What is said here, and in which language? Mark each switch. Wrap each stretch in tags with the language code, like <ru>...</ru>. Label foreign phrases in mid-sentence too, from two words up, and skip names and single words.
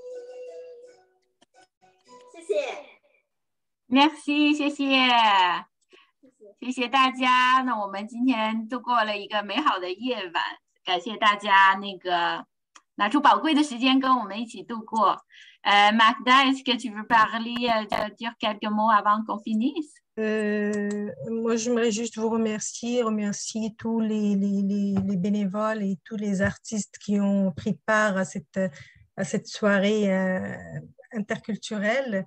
<zh>谢谢。 Merci， 谢谢。谢谢大家，那我们今天度过了一个美好的夜晚，感谢大家拿出宝贵的时间跟我们一起度过。</zh> <fr>Magda, est-ce que tu veux parler, dire quelques mots avant qu'on finisse? Moi, j'aimerais juste vous remercier tous les bénévoles et tous les artistes qui ont pris part à cette soirée interculturelle.</fr>